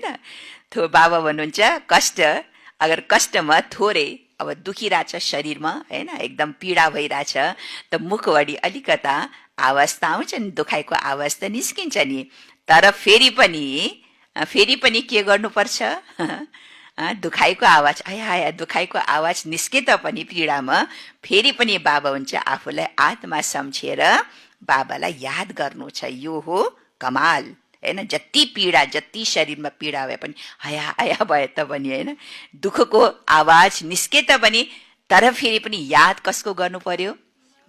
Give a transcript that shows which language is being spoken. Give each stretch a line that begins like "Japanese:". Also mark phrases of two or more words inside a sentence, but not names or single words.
Nepali: बाबा भन्नुहुन्छ, अगर कष्टमा थोरै अब दुखिरहेछ शरीरमा हैन, एकदम पीडा भइरहेछ त मुखभरि अलिकता आवाज त आउँछ नि, दुखाइको आवाज त निस्किन्छ नि। तर फेरि पनि के गर्नुपर्छ? दुखाइको आवाज, आया आया दुखाइको आवाज निस्के तापनि पीडामा फेरि पनि बाबा हुन्छ आफूलाई आत्मा सम्झेर बाबालाई याद गर्नु छ। यो हो कमाल हैन। जति पीडा, जति शरीरमा पीडा भए पनि, आया आया भए तापनि हैन, दुःखको आवाज निस्के तापनि, तर फेरि पनि याद कसको गर्नु पर्यो?